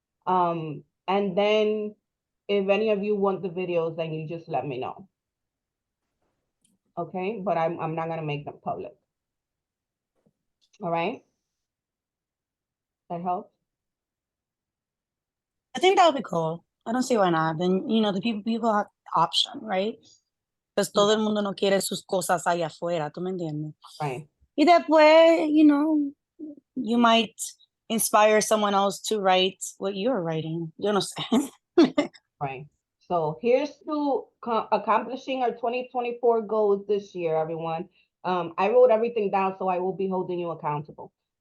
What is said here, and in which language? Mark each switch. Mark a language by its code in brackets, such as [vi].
[en] And then if any of you want the videos, then you just let me know. Okay, but I'm not gonna make them public. All right. That helps. I think that would be cool. I don't see why not. Then, you know, the people have option, right? [es] Pues todo el mundo no quiere sus cosas allá afuera, ¿tú me entiendes? [en] Right. [es] Y después, [en] you know, you might inspire someone else to write what you're writing. [es] Yo no sé. [en] Right. So here's to accomplishing our 2024 goals this year, everyone. I wrote everything down, so I will be holding you accountable.